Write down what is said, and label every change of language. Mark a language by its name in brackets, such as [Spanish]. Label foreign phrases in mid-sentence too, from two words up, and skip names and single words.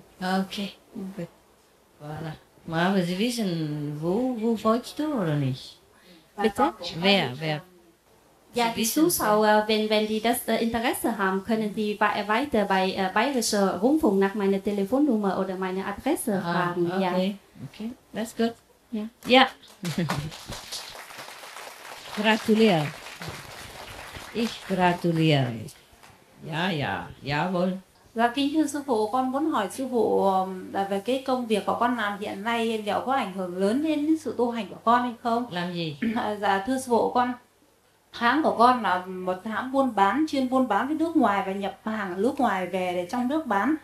[German] Okay, gut. Voilà. Aber Sie wissen, wo folgst du oder nicht? Bitte? Wer? Ja, die Zuschauer, wenn die das Interesse haben, können die weiter bei Bayerischer Rundfunk nach meiner Telefonnummer oder meiner Adresse fragen. [English] Okay, okay, that's good. [German] Ja. Gratuliere. Ich gratuliere. Jawohl. [Vietnamese] Dạ, kính thưa sư phụ, con muốn hỏi sư phụ là về cái công việc của con làm hiện nay liệu có ảnh hưởng lớn đến sự tu hành của con hay không? Làm gì? Dạ thưa sư phụ, hãng của con là một hãng buôn bán, chuyên buôn bán với nước ngoài và nhập hàng ở nước ngoài về để trong nước bán.